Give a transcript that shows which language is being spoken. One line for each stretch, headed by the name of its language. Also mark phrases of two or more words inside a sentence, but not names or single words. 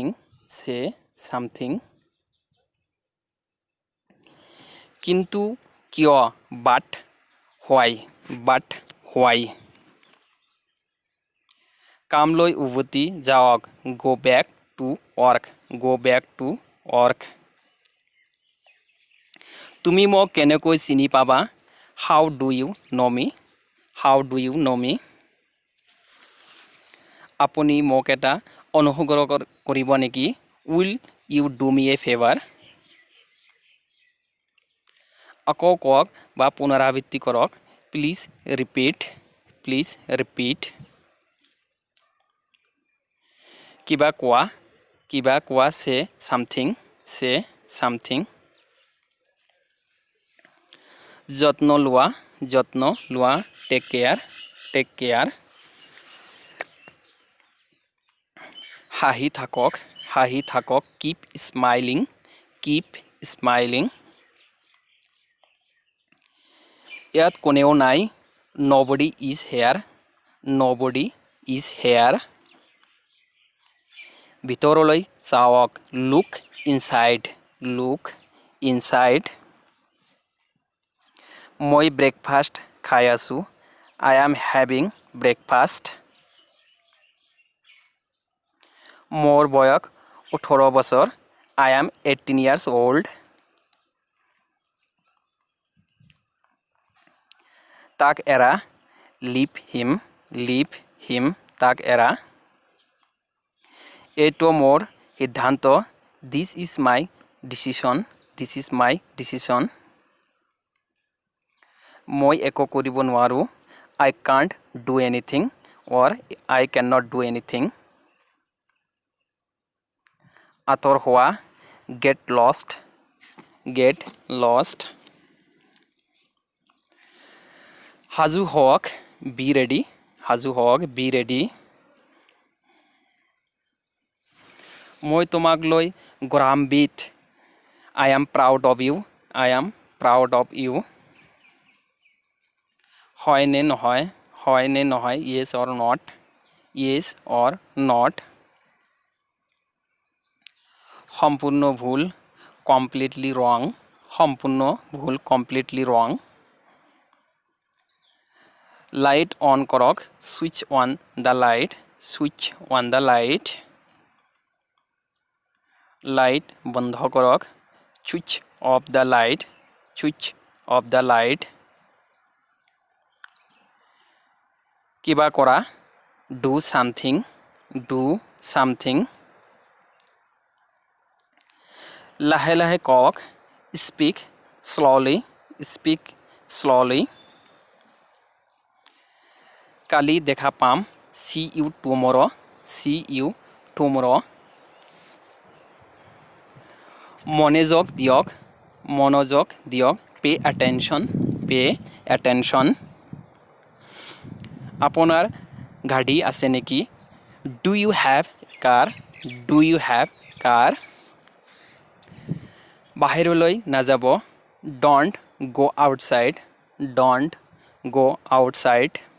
English: say something.
Assamese: কিন্তু কিয়,
English: but why. but why.
Assamese: কামলৈ উভতি যাওক,
English: go back to work. go back to work.
Assamese: তুমি মোক কেনেকৈ চিনি পাবা,
English: how do you know me. how do you know me.
Assamese: আপুনি মোক এটা অনুগ্ৰহ কৰিব নেকি,
English: will you do me a favour.
Assamese: আকৌ কওক বা পুনৰাবৃত্তি কৰক,
English: please repeat. please repeat.
Assamese: কিবা কোৱা। কিবা কোৱা,
English: say something. say something.
Assamese: যত্ন লোৱা। যত্ন লোৱা,
English: take care. take care.
Assamese: হাঁহি থাকক। হাঁহি থাকক,
English: keep smiling. keep smiling.
Assamese: ইয়াত কোনেও নাই,
English: nobody is here. nobody is here.
Assamese: ভিতৰলৈ চাওক,
English: look inside. look inside.
Assamese: মই ব্ৰেকফাষ্ট খাই আছোঁ,
English: I am having breakfast.
Assamese: মোৰ বয়স 18 বছৰ,
English: I am 18 years old.
Assamese: তাক এৰা,
English: leave him. leave him.
Assamese: তাক এৰা। এইটো মোৰ সিদ্ধান্ত,
English: this is my decision. this is my decision.
Assamese: মই একো কৰিব নোৱাৰোঁ,
English: I can't do anything or I can not do anything.
Assamese: আঁতৰ হোৱা
English: get lost
Assamese: সাজু হওক
English: be ready
Assamese: মই তোমাক লৈ গৌৰৱান্বিত
English: I am proud of you
Assamese: হয় নে নহয়
English: yes or not
Assamese: সম্পূৰ্ণ ভুল
English: completely wrong
Assamese: লাইট অন কৰক
English: switch on the light
Assamese: লাইট বন্ধ কৰক
English: switch off the light
Assamese: কিবা কৰা
English: do something
Assamese: লাহে লাহে কওক speak
English: slowly
Assamese: কালি দেখা পাম
English: see you tomorrow
Assamese: মনোযোগ দিয়ক
English: pay attention
Assamese: আপোনাৰ গাড়ী আছে নেকি
English: do you have car
Assamese: বাহিৰলৈ নাযাব
English: don't go outside